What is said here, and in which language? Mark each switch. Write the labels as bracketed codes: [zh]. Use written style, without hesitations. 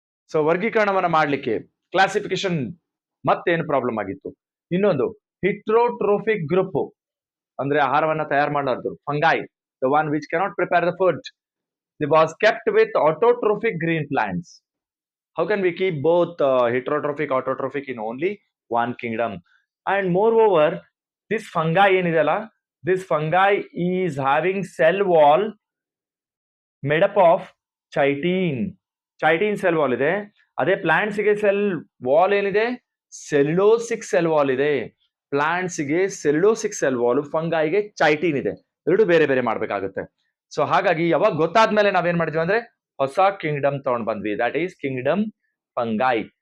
[kn] So ವರ್ಗೀಕರಣವನ್ನ ಮಾಡ್ಲಿಕ್ಕೆ classification ಮತ್ತೇನು problem ಆಗಿತ್ತು? ಇನ್ನೊಂದು [en] heterotrophic group, [kn] ಅಂದ್ರೆ ಆಹಾರವನ್ನ ತಯಾರು ಮಾಡೋದು, [en] Fungi, the one which cannot prepare the food, they was kept with autotrophic green plants. How can we keep both heterotrophic, autotrophic in only one kingdom? And moreover, this fungi [kn] ಏನidella, [en] this fungi is having cell wall made up of chitin. Chitin cell wall [kn] ಇದೆ. ಅದೇ plants ಗೆ cell wall ಏನಿದೆ, ಸೆಲ್ಯುಲೋಸಿಕ್ cell wall ಇದೆ. Plants ಗೆ ಸೆಲ್ಯುಲೋಸಿಕ್ cell wall, ಫಂಗೈಗೆ ಚೈಟಿನ್ ಇದೆ. ಎರಡು ಬೇರೆ ಬೇರೆ ಮಾಡ್ಬೇಕಾಗುತ್ತೆ. ಸೊ ಹಾಗಾಗಿ ಯಾವಾಗ ಗೊತ್ತಾದ್ಮೇಲೆ ನಾವೇನ್ ಮಾಡಿದ್ವಿ ಅಂದ್ರೆ ಹೊಸ ಕಿಂಗ್ಡಮ್ ತಗೊಂಡ್ ಬಂದ್ವಿ, [en] That is kingdom fungi.